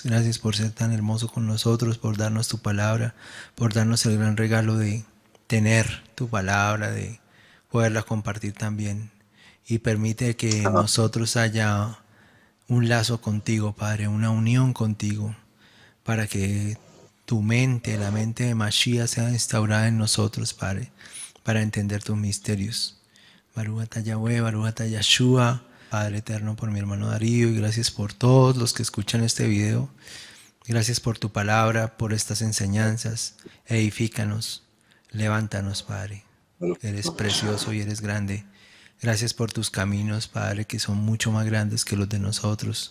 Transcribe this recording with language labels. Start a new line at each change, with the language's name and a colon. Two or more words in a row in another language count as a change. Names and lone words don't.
Spanish: Gracias por ser tan hermoso con nosotros, por darnos tu palabra, por darnos el gran regalo de tener tu palabra, de poderla compartir también. Y permite que en ah, nosotros haya un lazo contigo, Padre, una unión contigo, para que tu mente, la mente de Mashiach sea instaurada en nosotros, Padre, para entender tus misterios.
Hebrew: ברוך אתה יהוה, ברוך אתה יהשוע,
Spanish: Padre eterno, por mi hermano Darío, y gracias por todos los que escuchan este video. Gracias por tu palabra, por estas enseñanzas. Edifícanos, levántanos, Padre. Eres precioso y eres grande. Gracias por tus caminos, Padre, que son mucho más grandes que los de nosotros.